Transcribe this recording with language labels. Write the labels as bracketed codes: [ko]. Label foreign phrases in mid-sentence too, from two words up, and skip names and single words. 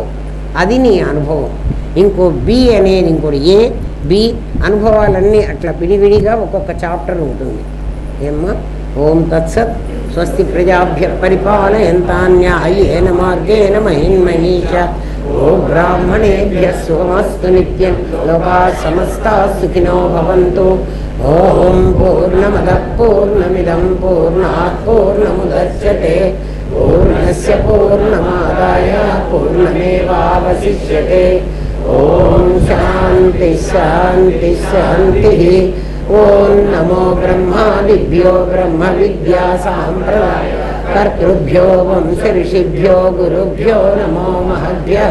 [te] అది నీ అనుభవం. ఇంకో బి అనేది ఇంకోటి ఏ బి అనుభవాలన్నీ అట్లా విడివిడిగా ఒక్కొక్క చాప్టర్ ఉంటుంది. ఏమ్మా? [sa] ఓం తత్సత్. స్వస్తి ప్రజాభ్య పరిపాలయంతాన్యాయేన మార్గేణ మహిన్మహీషా. ఓ బ్రాహ్మణేభ్యః శుభమస్తు నిత్యం. లోకాః సమస్తాః సుఖినో భవంతు. ఓం పూర్ణమదః పూర్ణమిదం పూర్ణాత్ పూర్ణముదచ్యతే. పూర్ణస్య పూర్ణమాదాయ పూర్ణమేవావశిష్యతే. ఓం శాంతి శాంతి శాంతి. ఓం నమో బ్రహ్మాదిభ్యో బ్రహ్మ విద్యా సాంప్రదాయ కర్తృభ్యో వంశ ఋషిభ్యో గురుభ్యో నమో మహద్భ్యః.